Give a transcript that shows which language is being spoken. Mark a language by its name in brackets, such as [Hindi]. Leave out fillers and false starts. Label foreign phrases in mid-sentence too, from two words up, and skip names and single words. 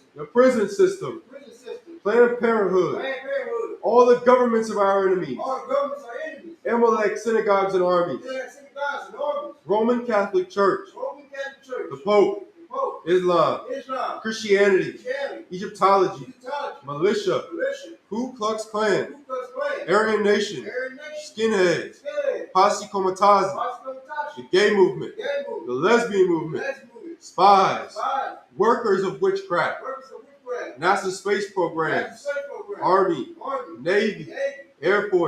[English] the prison system, The prison system. Planned Parenthood, Planned Parenthood. all the governments of our enemies, All the governments are enemies. Amalek synagogues and armies, They're like synagogues and armies. Roman Catholic Church, Roman Catholic Church. the Pope, The Pope. Islam, Islam. Christianity, Christianity. Egyptology, Egyptology. militia, Militia. Ku Klux Klan, Ku Klux Klan. Aryan Nation, Aryan Nation. skinheads, Skinhead. Posse Comitazi, Moscow the Tashi. gay movement, Gay the movement. lesbian movement, Lesbian movement. spies, Spies. workers of witchcraft, Workers of witchcraft. NASA space National programs, Space Program. Army, Army. Navy, Navy. Air Force,